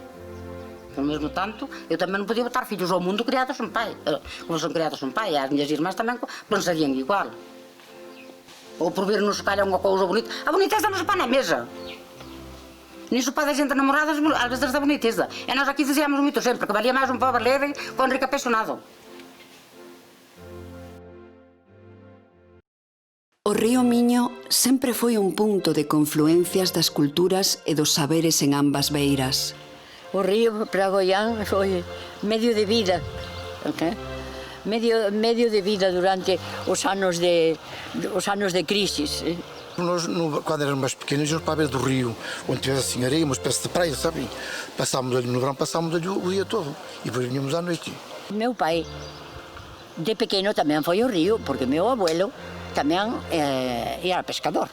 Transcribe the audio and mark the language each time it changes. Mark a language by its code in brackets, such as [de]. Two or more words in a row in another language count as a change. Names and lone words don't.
[pt] Ao mesmo tanto, eu também não podia botar filhos ao mundo criados sem pai. Como são criados sem pai, as minhas irmãs também pensariam igual. Ou por vir nos calhar uma coisa bonita. A boniteza não se põe na mesa. Nem se pode a gente namorar às vezes da boniteza. E nós aqui dizíamos muito sempre que valia mais um pobre leve que um rico apaixonado. [gl] O río Miño sempre foi un punto de confluencias das culturas e dos saberes en ambas beiras. O río para Goián foi medio de vida, medio de vida durante os anos de crisis. [pt] Nós, quando éramos mais pequenos, íamos para a beira do rio, onde tivesse assim areia, uma espécie de praia, sabe? Passávamos ali no verão, passávamos ali o dia todo e depois vinhamos à noite. Meu pai, de pequeno, também foi ao rio, porque meu abuelo também era pescador.